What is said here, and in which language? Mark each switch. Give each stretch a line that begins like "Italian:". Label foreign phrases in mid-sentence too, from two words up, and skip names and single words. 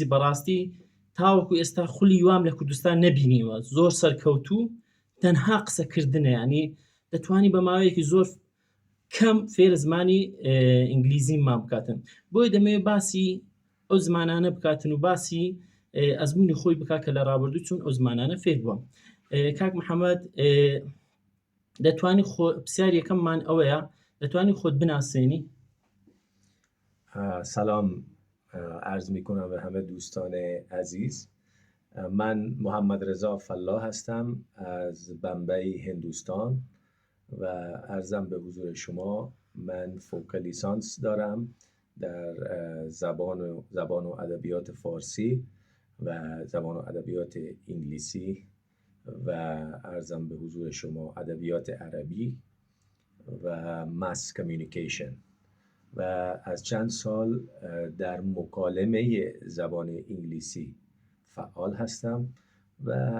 Central Kurdish: بەڕاستی تاوەکو ئێستا خولی وام لە کوردستان نەبینیوە، زۆر سەرکەوتوو، تەنها قسەکردنە، ینی دەتوانی بە ماوەیەکی زۆر کەم فێر زمانی ئینگلیزی مان بکاتن. بۆی دەمەوێت باسی ئەو زمانانە بکاتن و باسی ئەزمموی خۆی بکات کە لە ڕابردوو چون ئەو زمانانە فێر بووە. کاک محەممەد، دەتوانی پرسیار یەکەممان ئەوەیە، دەتوانی خۆت بناسێنی؟
Persian: سلام عرض می کنم به همه دوستان عزیز. من محمد رضا فلاح هستم از بمبئی هندوستان و عرضم به حضور شما من فوق لیسانس دارم در زبان و ادبیات فارسی و زبان و ادبیات انگلیسی و عرضم به حضور شما ادبیات عربی و
English: mass communication
Persian: و از چند سال در مکالمه زبان انگلیسی فعال هستم و